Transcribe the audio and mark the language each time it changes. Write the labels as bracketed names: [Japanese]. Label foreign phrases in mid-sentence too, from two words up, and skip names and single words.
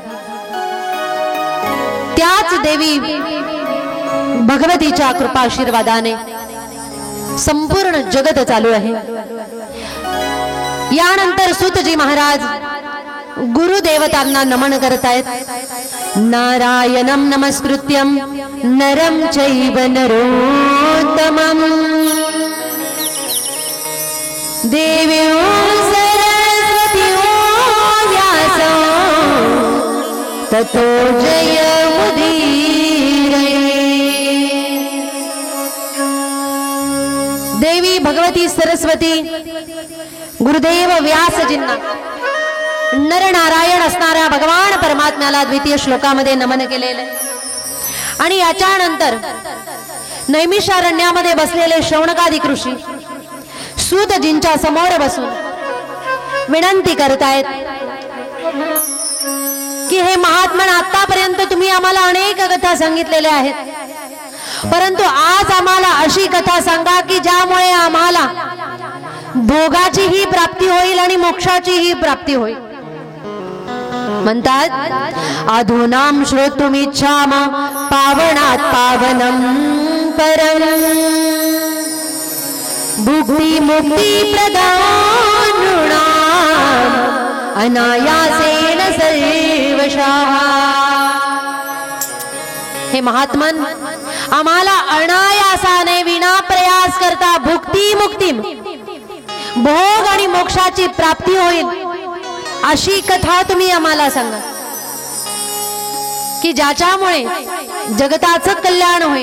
[Marathi] त्याच देवी भगवतीच्या कृपा आशीर्वादाने संपूर्ण जगत चालू आहे. यानंतर सूतजी महाराज गुरुदेवतांना नमन करतायत. [Sanskrit] नारायणं नमस्कृत्यं नरं चैव नरोत्तमं देव्यो सरस्वत्यो व्यासो ततो जयमुदीरये. [Marathi] देवी भगवती सरस्वती गुरुदेव व्यासजींना नरनारायण असणाऱ्या भगवान परमात्म्याला द्वितीय श्लोकामध्ये नमन केलेले. आणि याच्यानंतर नैमिषारण्यामध्ये बसलेले शौनकादिक ऋषी सूतजींच्या समोर बसून विनंती करतायत की हे महात्मन, आतापर्यंत तुम्ही आम्हाला अनेक कथा सांगितलेल्या आहेत, परंतु आज आम्हाला अशी कथा सांगा की ज्यामुळे आम्हाला भोगाचीही प्राप्ती होईल आणि मोक्षाचीही प्राप्ती होईल. म्हणतात, [Sanskrit] अधुनाम श्रोतुमिच्छाम पावनात् पावनं परम भुक्ति मुक्ति प्रदान नृणाम् अनायासेन सर्वशः. [Marathi] हे महात्मन, आम्हाला अनायासाने विना प्रयास करता भुक्ती मुक्ती, भोग आणि मोक्षाची प्राप्ती होईल अशी कथा तुम्ही आम्हाला सांगा की ज्याच्यामुळे जगताचं कल्याण होईल.